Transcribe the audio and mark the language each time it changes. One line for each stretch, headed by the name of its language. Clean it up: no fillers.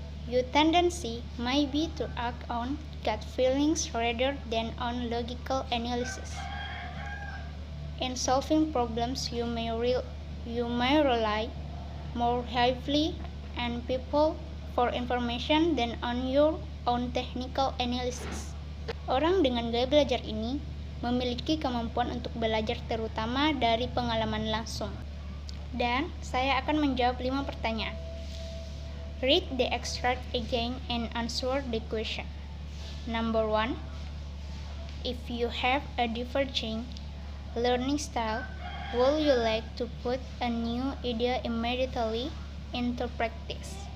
English: Your tendency may be to act on gut feelings rather than on logical analysis. In solving problems, you may rely more heavily on people for information than on your own technical analysis.
Indonesian: Orang dengan gaya belajar ini memiliki kemampuan untuk belajar terutama dari pengalaman langsung. Dan saya akan menjawab 5 pertanyaan.
English: Read the extract again and answer the question. Number 1, if you have a diverging learning style, would you like to put a new idea immediately into practice?